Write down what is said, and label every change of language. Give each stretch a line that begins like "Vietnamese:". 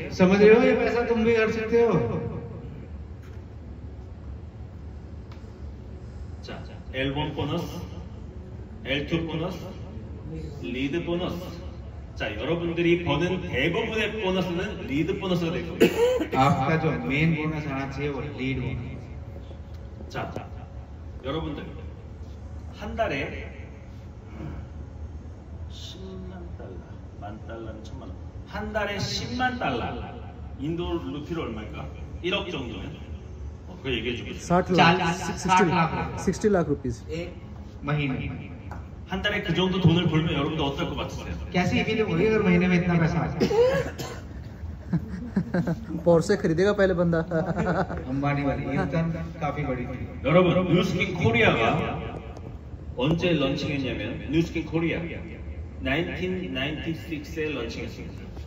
Hindi: समझ रहे हो? ये पैसा तुम भी कर सकते हो।
Korean: 자, L1 보너스, L2 보너스, 리드 보너스. 자, 여러분들이 버는 대부분의 보너스는 리드 보너스가 될 거예요.
Hindi: आपका जो मेन बोनस आना चाहिए वो lead bonus.
Korean: 자, 여러분들 한 달에 10만 달러, 만 달러는 1000만 원. 한 달에 10만 달러. 인도 루피로 얼마일까? 1억 정도면. 그거 얘기해 주고 싶어요.
Hindi: 60 lakh 60 lakh rupees एक महीने।
Korean: 한 달에 그 정도 돈을 벌면 여러분들 어떨 것 같으세요?
Hindi: कैसी फीलिंग होगी अगर महीने में इतना पैसा आ जाए? पोर्से खरीदेगा पहले बंदा अंबानी वाली ये तो काफी बड़ी थी।
Korean: 여러분, 뉴스킨 코리아가 언제 런칭했냐면 뉴스킨 코리아 1996에 런칭했습니다.